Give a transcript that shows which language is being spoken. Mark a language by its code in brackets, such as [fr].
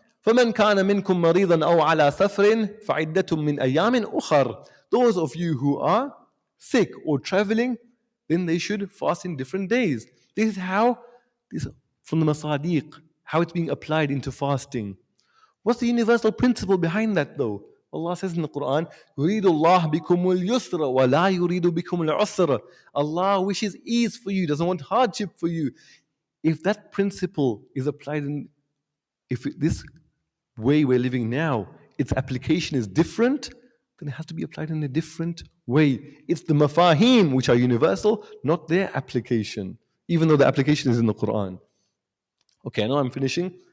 [ar] فَمَنْ كَانَ مِنْكُمْ مَرِيضًا أَوْ عَلَى سَفْرٍ فَعِدَّةٌ مِّنْ أَيَّامٍ أُخَرٍ. [en] Those of you who are sick or traveling, then they should fast in different days. This is from the masadiq, how it's being applied into fasting. What's the universal principle behind that though? Allah says in the Quran, [ar] يُرِيدُ اللَّهُ بِكُمُ الْيُسْرَ وَلَا يُرِيدُ بِكُمُ الْعُسْرَ. [en] Allah wishes ease for you, doesn't want hardship for you. If that principle is applied this way we're living now, its application is different, then it has to be applied in a different way. It's the mafahim which are universal, not their application, even though the application is in the Quran. Okay, now I'm finishing.